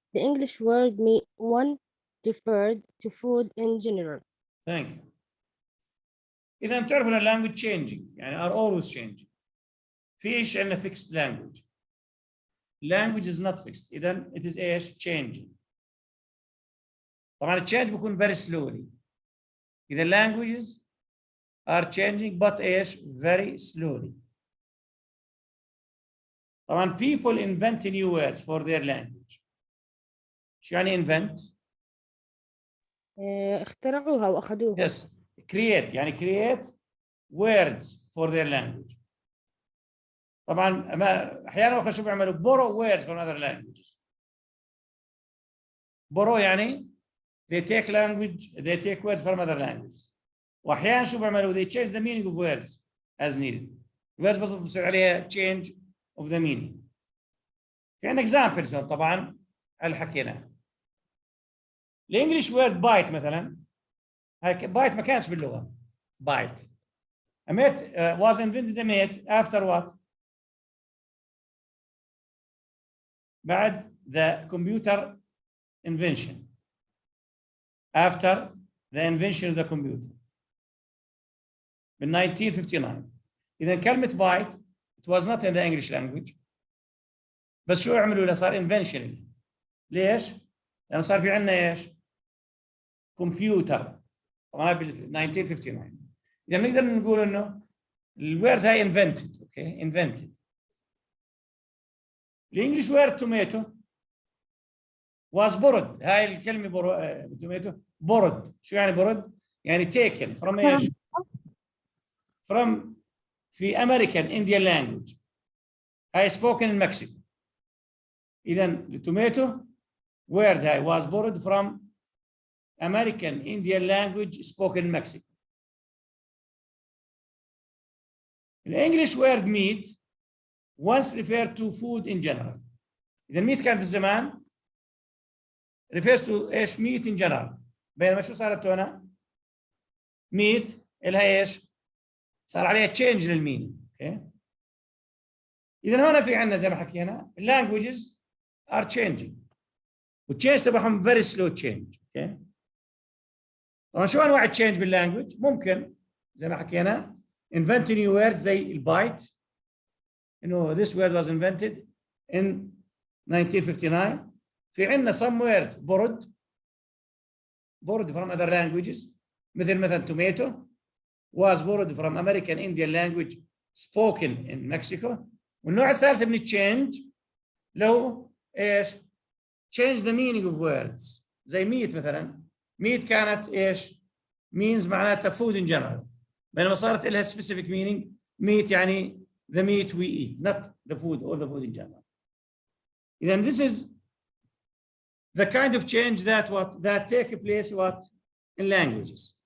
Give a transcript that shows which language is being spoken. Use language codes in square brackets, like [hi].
[en] The English word one referred to food in general. Thank you. [ar] إذا بتعرفوا إن [en] language changing يعني are always changing. [ar] فيش عندنا [en] fixed language. Language is not fixed. إذا it is إيش changing. [ar] طبعا التشينج بيكون very slowly. [en] إذا languages are changing but إيش very slowly. طبعا people invent new words for their language. [ar] شو يعني invent؟ اخترعوها وأخذوها. [en] Yes. Create يعني create words for their language. [ar] طبعا ما احيانا شو بيعملوا [en] borrow words from other languages. borrow يعني they take words from other languages. [ar] واحيانا شو بيعملوا [en] they change the meaning of words as needed. words [ar] برضه بصير عليها [en] change of the meaning. [ar] في عندنا examples طبعا اللي حكيناه. الانجليش word bite مثلا هاي bite ما كانتش باللغه bite. [en] was invented after what? بعد the computer invention. After the invention of the computer. [ar] بال 1959. اذا كلمه [en] Byte it was not in the English language. [ar] بس شو عملوا له؟ صار invention. ليش؟ لانه صار في عندنا ايش؟ كمبيوتر طبعا بال 1959. اذا بنقدر نقول انه الوورد هاي invented. [en] Okay invented. الانجليش word tomato was borrowed. [ar] هاي الكلمه توميتو borrowed. شو يعني [en] borrowed؟ يعني taken from ايش؟ from في American Indian language. هاي spoken in Mexico. إذا التوميتو word هاي was borrowed from American Indian language spoken in Mexico. الانجليش word meat once referred to food in general. إذا meat [ar] كان في الزمان [en] refers to ايش؟ meat in general. [ar] بينما شو صارت هنا؟ meat إلها ايش؟ صار عليها change للمينينج. اوكي اذا هنا في عندنا زي ما حكينا [en] languages are changing [ar] والتشينج تبعهم [en] very slow change. [ar] اوكي طبعا شو انواع التشينج باللانجوج؟ ممكن زي ما حكينا invent new words زي البايت انه [en] this word was invented in 1959. [ar] في عندنا [en] some words borrowed from other languages مثلا tomato was borrowed from American Indian language spoken in Mexico. [ar] والنوع الثالث من التشينج له ايش؟ [en] change the meaning of words [ar] زي meat مثلا. meat كانت ايش؟ means معناتها [en] food in general [ar] بينما صارت لها [en] specific meaning. meat يعني the meat we eat not the food or the food in general. Then this is the kind of change that take place in languages.